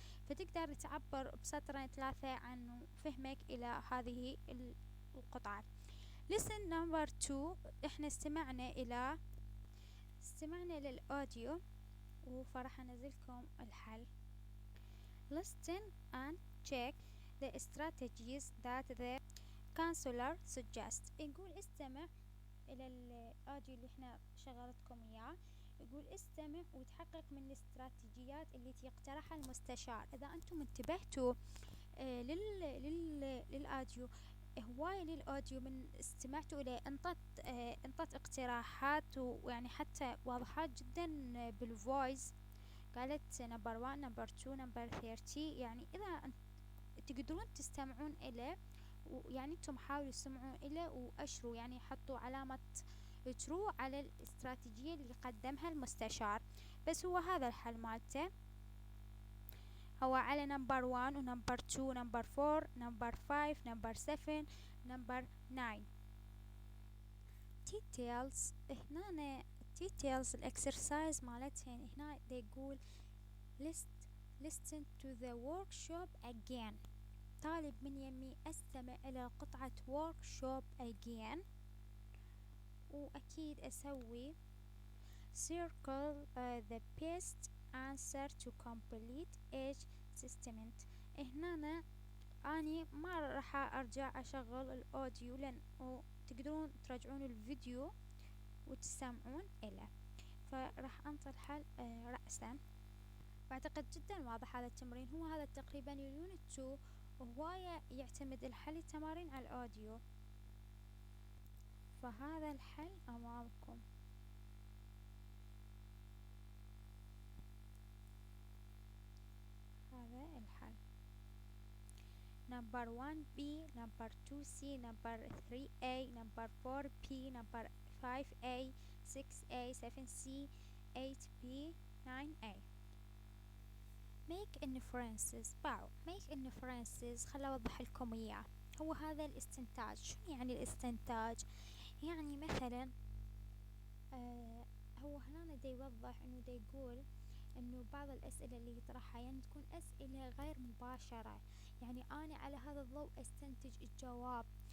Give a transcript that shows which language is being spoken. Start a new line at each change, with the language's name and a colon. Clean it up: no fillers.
Arabic: فتقدر تعبر بسطرين 3 عن فهمك إلى هذه القطعة.
English: Lesson number 2
Arabic: احنا استمعنا للأوديو وفرح انزلكم الحل.
English: Listen and check the strategies that the counselor suggests.
Arabic: يقول استمع إلى الأوديو اللي احنا شغلتكم إياه. يقول استمع وتحقق من الاستراتيجيات اللي يقترحها المستشار. إذا أنتم انتبهتوا للأوديو هواية للأوديو من استمعتوا إليه انطت اقتراحات ويعني حتى واضحات جدا بالفويس. قالت نمبر 1 نمبر 2 نمبر 30. يعني إذا تقدرون تستمعون إليه ويعني أنتم حاولوا تستمعون إليه وأشروا، يعني حطوا علامة تروح على الاستراتيجية اللي قدمها المستشار. بس هو هذا الحل مالته، هو على نمبر 1 ونمبر 2 ونمبر 4 نمبر 5 نمبر 7 نمبر 9.
English: details
Arabic: هنا
English: details
Arabic: الاكسرسايز مالتهن هنا يقول
English: listen to the workshop again.
Arabic: طالب من يمي استمع الى قطعة
English: workshop again،
Arabic: واكيد اسوي
English: circle the best answer to complete each statement.
Arabic: هنا اني ما راح ارجع اشغل الاوديو لان تقدرون ترجعون الفيديو وتستمعون إليه، فراح أنطي الحل رأسا. واعتقد جدا واضح هذا التمرين. هو هذا تقريبا اليونت 2 وهواية يعتمد الحل التمارين على الأوديو، فهذا الحل أمامكم. هذا الحل
English: number 1B number 2C number 3A number 4B number 5A 6A 7C 8B 9A. make inferences. make inferences
Arabic: خل أوضح لكم إياه. هو هذا الاستنتاج. شنو يعني الاستنتاج؟ يعني مثلا هو هنا دا يوضح انه دا يقول انه بعض الاسئلة اللي يطرحها يعني تكون اسئلة غير مباشرة، يعني انا على هذا الضوء استنتج الجواب.